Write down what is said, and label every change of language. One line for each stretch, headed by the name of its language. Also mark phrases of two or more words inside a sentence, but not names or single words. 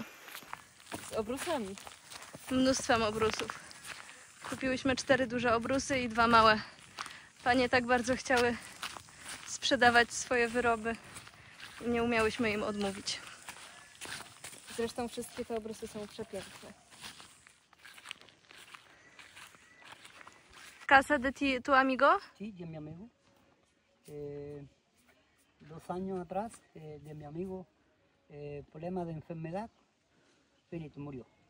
Polish: Z obrusami. Mnóstwem obrusów. Kupiłyśmy 4 duże obrusy i 2 małe. Panie tak bardzo chciały sprzedawać swoje wyroby i nie umiałyśmy im odmówić. Zresztą wszystkie te obrusy są przepiękne.
Spanish: ¿Casa de tu amigo? Sí, de mi amigo. 2 años atrás, de mi amigo, problema de enfermedad, finito, murió.